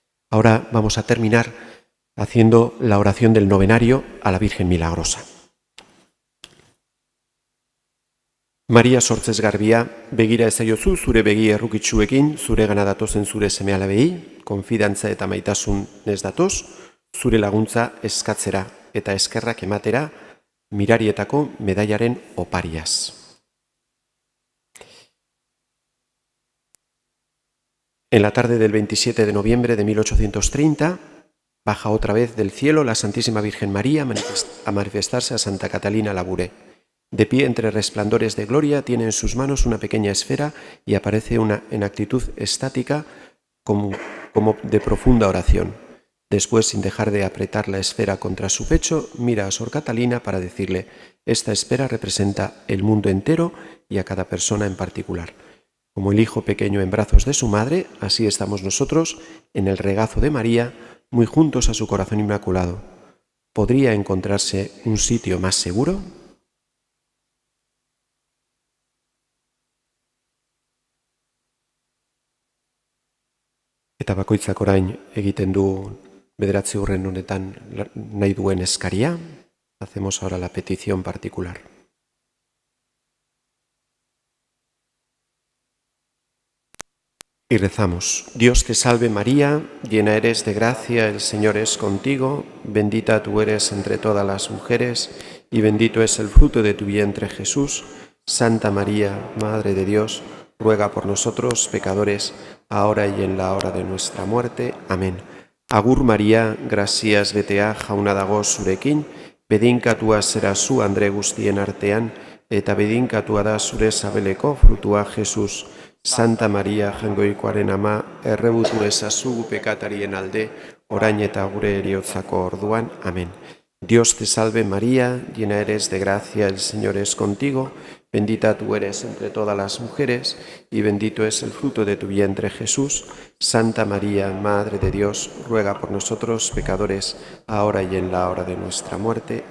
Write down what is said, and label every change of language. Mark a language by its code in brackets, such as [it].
[es] Ahora vamos a terminar haciendo la oración del novenario a la Virgen Milagrosa. [eu] Maria sortzez garbia, begira ezaiozu zure begi errukitsuekin, zure gana datozen zure seme-alabei, konfidantza eta maitasun ez datoz, zure laguntza eskatzera eta eskerrak ematera Mirarietako medailaren opariaz. [es] En la tarde del 27 de noviembre de 1830, baja otra vez del cielo la Santísima Virgen María a manifestarse a Santa Catalina Labouré. De pie entre resplandores de gloria, tiene en sus manos una pequeña esfera y aparece en actitud estática como de profunda oración. Después, sin dejar de apretar la esfera contra su pecho, mira a Sor Catalina para decirle: esta esfera representa el mundo entero y a cada persona en particular. Como el hijo pequeño en brazos de su madre, así estamos nosotros en el regazo de María, muy juntos a su corazón inmaculado. ¿Podría encontrarse un sitio más seguro? [eu] Eta bakoitzak orain egiten du bederatzi urren honetan nahi duen eskaria. [es] Hacemos ahora la petición particular. Y rezamos: Dios te salve María, llena eres de gracia, el Señor es contigo, bendita tú eres entre todas las mujeres y bendito es el fruto de tu vientre Jesús. Santa María, Madre de Dios, ruega por nosotros pecadores, ahora y en la hora de nuestra muerte. Amén. [eu] Agur María, gracias betea jauna dago zurekin, bedinkatua zera zu Andre guztien artean, eta bedinkatua da zure sabeleko frutua Jesus. Santa María, jangoikoaren ama, errebutu ezazu pekatarien alde, orain eta gure heriotzako orduan. Amén. [es] Dios te salve María, llena eres de gracia, el Señor es contigo, bendita tú eres entre todas las mujeres y bendito es el fruto de tu vientre Jesús. Santa María, Madre de Dios, ruega por nosotros pecadores, ahora y en la hora de nuestra muerte.